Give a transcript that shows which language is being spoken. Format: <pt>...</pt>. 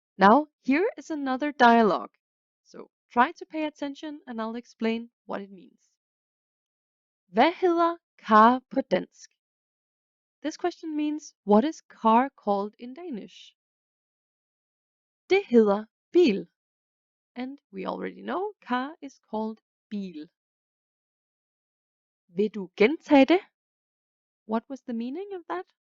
<en>Now here is another dialogue. So try to pay attention and I'll explain what it means.</en> <da>Hvad hedder car på dansk?</da> <en>This question means, what is car called in Danish?</en> <da>Det hedder bil.</da> <en>And we already know car is called bil.</en> <da>Vil du gentage det?</da> <en>What was the meaning of that?</en>